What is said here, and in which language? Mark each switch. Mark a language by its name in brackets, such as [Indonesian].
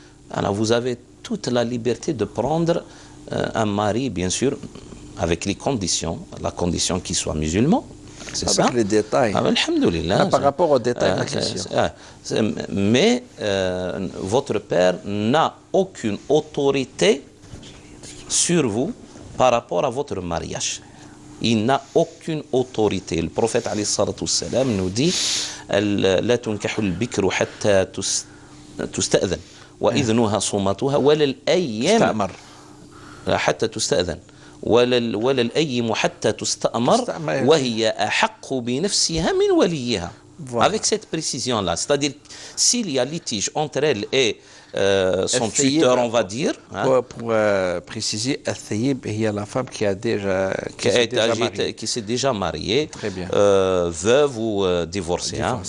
[French] Alors vous avez toute la liberté de prendre un mari, bien sûr, avec les conditions, la condition qu'il soit musulman. C'est ça. Avec les détails. Alhamdulillah. Par rapport aux détails de la question. Mais votre père n'a aucune autorité sur vous par rapport à votre mariage. Il n'a aucune autorité. Le prophète alayhi salatu wassalam nous dit [Arabic] لا تنكح البكر حتى تستأذن وإذنها صومتها ولا الأيم حتى تستأذن ولا الأيم حتى تستأمر وهي أحق بنفسها من وليها. [French] Avec cette précision-là, c'est-à-dire s'il y a litige entre elle et son tuteur, on va dire. Hein. Pour préciser, al-thayyib, il y a la femme qui s'est déjà mariée, très bien. Veuve ou divorcée. Hein.